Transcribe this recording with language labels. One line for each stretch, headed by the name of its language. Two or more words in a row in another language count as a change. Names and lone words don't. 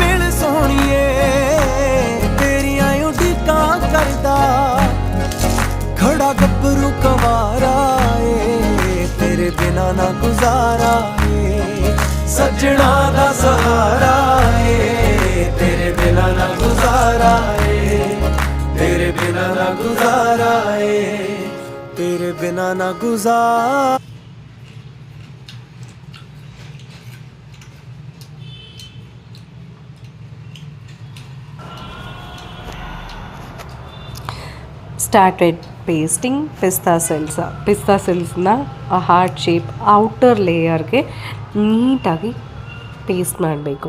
Punjabi: ਮਿਲ ਸੋਹਣੀਏ, ਤੇਰੀਆਂ ਉਡੀਕਾਂ ਕਰਦਾ ਖੜਾ ਗੱਭਰੂ ਕਵਾਰਾ ਏ, ਤੇਰੇ ਬਿਨਾ ਨਾ ਗੁਜ਼ਾਰਾ ਏ, ਸੱਜਣਾ ਦਾ ਸਹਾਰਾ ਏ, ਤੇਰੇ ਬਿਨਾ ਨਾ ਗੁਜ਼ਾਰਾ ਏ, ਤੇਰੇ ਬਿਨਾ ਨਾ ਗੁਜ਼ਾਰਾ ਏ, ਤੇਰੇ ਬਿਨਾ ਨਾ ਗੁਜ਼ਾਰਾ।
English: started pasting
Kannada: ಪಿಸ್ತಾ ಸಿಲ್ಸ್ನ
English: heart shape outer layerಗೆ
Kannada: ನೀಟಾಗಿ ಪೇಸ್ಟ್ ಮಾಡಬೇಕು.